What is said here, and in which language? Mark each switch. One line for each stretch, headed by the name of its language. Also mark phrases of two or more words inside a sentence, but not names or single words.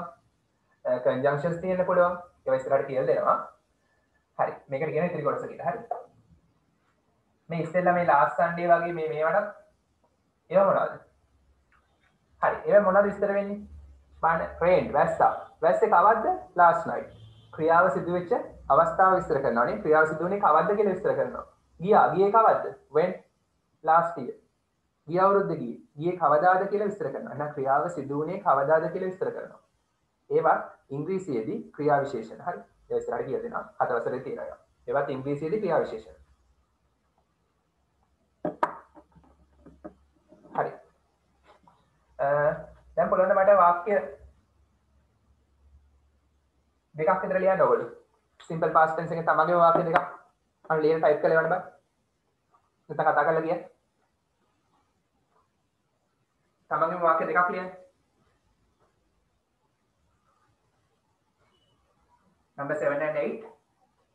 Sinhala: conjunctions තියෙන්න පුළුවන්. ඒවා ඉස්සරහට කියලා දෙනවා. හරි. මේකට කියනවා ඉතිරි කොටස කියලා. හරි. මේ ඉස්සෙල්ලා මේ
English: last Sunday
Sinhala: වගේ මේවට ඒවා මොනවද? හරි. ඒවා මොනවද විස්තර වෙන්නේ? බලන්න rain වැස්සා. වැස්සේ කවද්ද?
English: last night.
Sinhala: ක්‍රියාව සිදු වෙච්ච අවස්ථාව විස්තර කරනවා නේ. ක්‍රියාව සිදු වුණේ කවද්ද කියලා විස්තර කරනවා. ගියේ කවද්ද?
English: when last year.
Sinhala: ගිය අවුරුද්ද ගියේ. ගියේ කවදාද කියලා විස්තර කරනවා. එහෙනම් ක්‍රියාව සිදු වුණේ කවදාද කියලා විස්තර කරනවා. ඒවත් ඉංග්‍රීසියේදී ක්‍රියා විශේෂණ. හරි. ඒ ඉස්සරහට කියලා දෙනවා. 4 වසරේ තියෙනවා. ඒවත් ඉංග්‍රීසියේදී ක්‍රියා විශේෂණ. හරි. දැන් බලන්න මට වාක්‍ය දෙකක් විතර ලියන්න ඕගොල්ලෝ.
English: simple past tense
Sinhala: එකේ තමගේ වාක්‍ය දෙකක් අන්න ලියලා ටයිප් කරලා එවන්න බෑ. නැත්නම් කතා කරලා කියන්න. තමගේ වාක්‍ය දෙකක් ලියන්න.
English: number 7 and 8.